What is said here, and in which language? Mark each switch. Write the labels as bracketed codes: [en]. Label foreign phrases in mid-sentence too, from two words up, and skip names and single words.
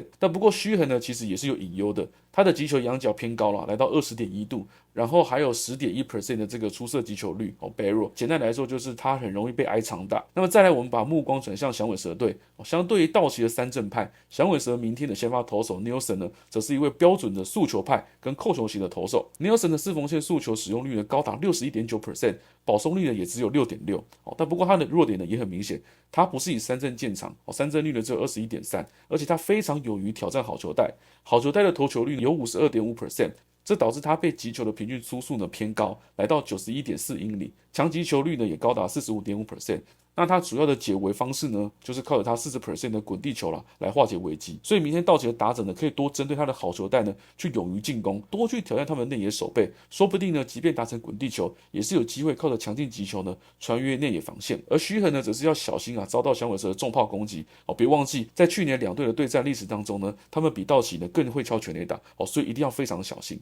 [zh] 但不過Sheehan呢其實也是有隱憂的，他的擊球仰角偏高了，來到 20.1 度，然後還有 10.1% 的這個出色擊球率barrel。簡單來說就是他很容易被挨長打。那麼再來我們把目光轉向響尾蛇隊，相對於道奇的三振派，響尾蛇明天的先發投手 Nielsen 呢則是一位標準的速球派跟扣球型的投手。Nielsen 的四縫線速球使用率呢高達 61.9%， 保送率呢也只有 6.6。但不過他的弱點呢也很明顯，他不是以三振見長，三振率呢只有 21.3%， 而且他非常勇於挑戰好球帶，好球带的投球率有 52.5%， 這導致他被擊球的平均初速呢偏高，來到 91.4 英里，強擊球率呢也高達 45.5%。那他主要的解圍方式呢，就是靠着他 40% 的滾地球來化解危機。所以明天道奇的打者呢，可以多針對他的好球帶呢，去勇於進攻，多去挑戰他們內野守備，說不定呢，即便達成滾地球，也是有機會靠着強勁擊球呢，穿越內野防線。而Sheehan呢，則是要小心遭到響尾蛇的重炮攻擊別忘記，在去年兩隊的對戰歷史當中呢，他們比道奇呢更會敲全壘打所以一定要非常小心。